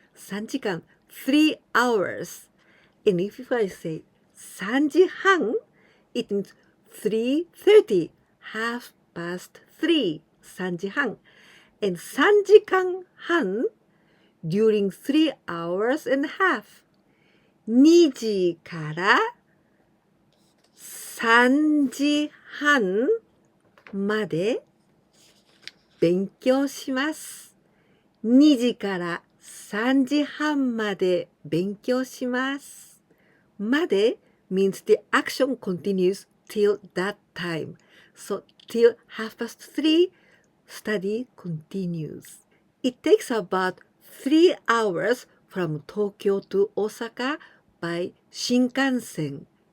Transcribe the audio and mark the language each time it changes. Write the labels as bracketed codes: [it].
[en] 3時間, 3 hours. And if I say 3時半, it means 3:30, 3:30, 3時半. And 3時間半 during 3 hours and a half. [ja] 2時から3時半まで勉強します。 2時から3時半まで勉強します。 [en] まで means the action continues till that time. So till 3:30, study continues. It takes about 3 hours from Tokyo to Osaka by 新幹線。